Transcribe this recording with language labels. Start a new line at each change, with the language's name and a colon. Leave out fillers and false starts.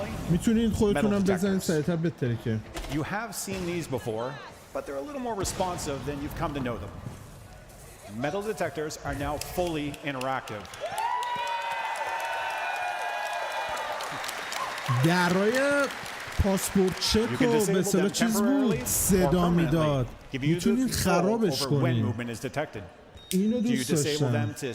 Persian: میتونید خودتونم بزنید سریعتر بترکه.
English: You have seen these before, but they're a little more responsive than you've come to know them. Metal detectors are now fully interactive.
Persian: درای پاسپورت چک و به اصطلاح چیز بود صدا میداد، میتونید خرابش کنید. اینو دوست داشتم.